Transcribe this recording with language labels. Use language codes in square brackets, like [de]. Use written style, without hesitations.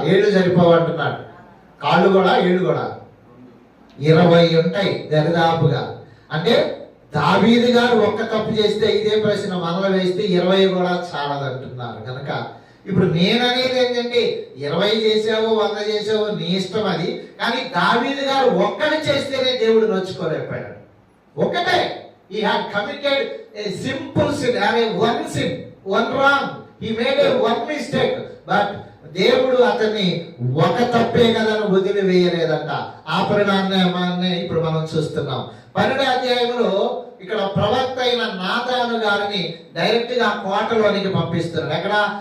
[te] 7 సరిపోవంటున్నాడు. కాళ్ళు కూడా 7 కూడా 20 ఉంటాయి దరిదాపుగా. అంటే దావీదు గారు ఒక్క తప్పు చేస్తే ఇదే ప్రశ్న మనలో వేస్తే 20 కూడా చాలదంటున్నారు. కనుక ఇప్పుడు నేననేది ఏంటంటే 20 చేసావో 100 చేసావో నీ ఇష్టం అది. కానీ దావీదు గారు ఒక్కటి చేస్తేనే దేవుడు నొచ్చుకోలేకపోయాడు. ఒకటే, [en] he had committed a simple sin, one sin, one wrong. He made a one mistake, but [te] దేవుడు అతన్ని ఒక తప్పే కదా వదిలివేయలేదంట. ఆ పరిణామాన్ని ఇప్పుడు మనం చూస్తున్నాం. 12వ అధ్యాయంలో ఇక్కడ ప్రవక్త అయిన నాతాను గారిని డైరెక్ట్ గా కోటలోనికి పంపిస్తున్నాడు. ఎక్కడ?